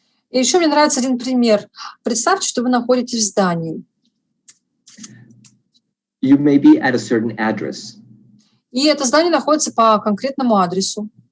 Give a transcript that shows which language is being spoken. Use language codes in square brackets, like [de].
[ru] И еще мне нравится один пример. Представьте, что вы находитесь в здании. [en] You may be at a certain address. [ru] И это здание находится по конкретному адресу.